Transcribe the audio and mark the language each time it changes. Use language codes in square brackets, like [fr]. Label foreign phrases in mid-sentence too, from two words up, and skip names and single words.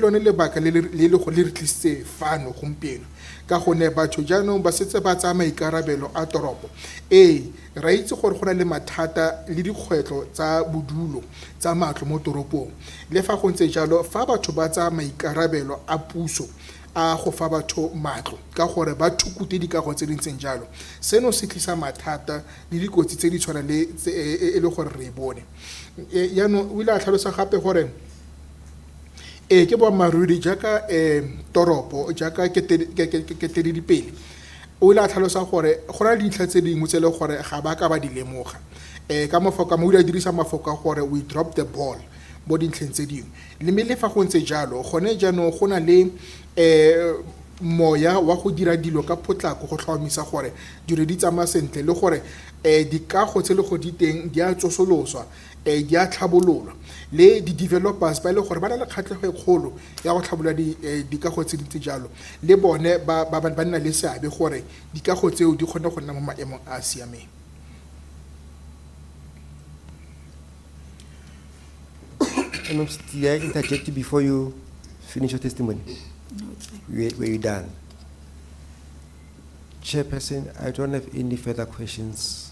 [tn] lone lebaka le go le re tlisitse fano gompieno ka gonne batho jaanong ba setse ba tsaya maikarabelo a toropo ra itse gore go na le mathata le dikgwetlho tsa bodulo tsa matlo mo toropong le fa go ntse jalo fa batho ba tsaya maikarabelo a puso a go fa batho matlo ka gore ba thukute dikago tse dintseng jalo seno se tlisa mathata le dikotsi tse di tshwana le e le gore re bone yaanong o ile a tlhalosa gape gore ke boammaaruri jaaka toropo jaaka keteledipele o ile a tlhalosa gore go na le dintlha tse dingwe tse le gore ga ba ka ba di lemoga ka mafoko mo o ile a dirisa mafoko gore [en] we drop the ball [tn] mo dintlheng tse dingwe le mme le fa go ntse jalo gone jaanong go na le moya wa go dira dilo ka potlako go tlhomamisa gore dilo di tsamaya sentle le gore dikago tse le go di teng di a tsosoloswa di a tlhabololwa le di-developers ba e le gore ba na le kgatlhego e kgolo ya go tlhabolola dikago tse dintse jalo le bone ba nna le seabe gore dikago tseo di kgone go nna mo maemong a a siameng [en] Did I interject you before you finish your testimony? No, it's fine. Were you done? Chairperson, I don't have any further questions.